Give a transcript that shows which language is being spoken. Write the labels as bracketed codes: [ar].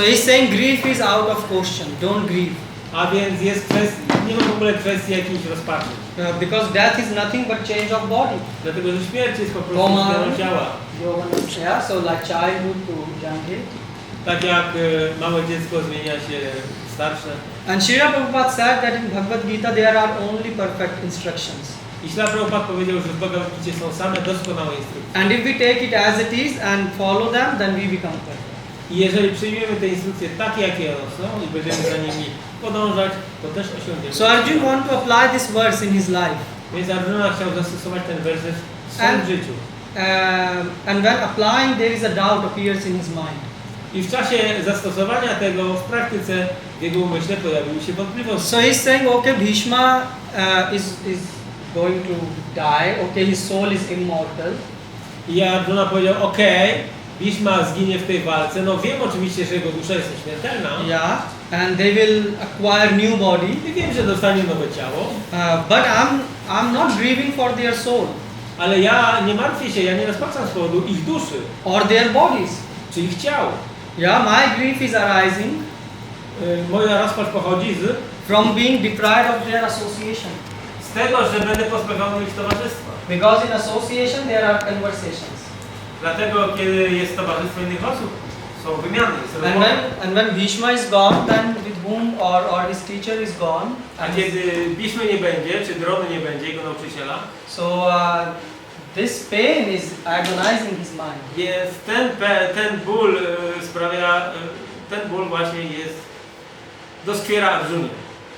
[en] So he's saying grief is out of question, don't grieve. [pl] A więc jest nie ma w ogóle kwestii jakiejś rozpaczy. [en] Because death is nothing but change of body. [pl] Dlatego, że śmierć jest po prostu zmianą ciała. [en] Yeah, so like childhood to young age. [pl] Tak jak małe dziecko zmienia się w starsze. [en] And Srila Prabhupada said that in Bhagavad Gita there are only perfect instructions. [pl] I Srila Prabhupada powiedział, że w Bhagavad Gicie są same doskonałe instrukcje. [en] And if we take it as it is and follow them, then we become perfect. [pl] I jeżeli przyjmiemy te instrukcje takie, jakie one są i będziemy za nimi podążać, to też osiągniemy. [en] So Arjuna want to apply this verse in his life. [pl] Więc Arjuna chciał zastosować ten werset w swoim życiu. [en] And when applying, there is a doubt appears in his mind. [pl] I w czasie zastosowania tego w praktyce w jego umyśle pojawiły się wątpliwości. [en] So he's saying, okay, Bhishma is going to die. Okay, his soul is immortal. [pl] I Arjuna powiedział, okej, Bhishma zginie w tej walce. No wiem oczywiście, że jego dusza jest nieśmiertelna. [en] Yeah, and they will acquire new body. [pl] I wiem, że dostanie nowe ciało. [en] But I'm not grieving for their soul. [pl] Ale ja nie martwię się, ja nie rozpaczam z powodu ich duszy. [en] Or their bodies. [pl] Czy ich ciał. [en] Yeah, my grief is arising. [pl] Moja rozpacz pochodzi [en] from being deprived of their association. [pl] Z tego, że będę pozbawiony ich towarzystwa. [en] Because in association there are conversations. [pl] Dlatego, kiedy jest towarzystwo innych osób, są wymiany. [en] And when Bhishma is gone, then with whom or his teacher is gone. [pl] A kiedy Bhishma nie będzie, czy Drony nie będzie, jego nauczyciela, [en] so this pain is agonizing his mind. [pl] Więc ten ból sprawia, ten ból właśnie doskwiera Arjunie.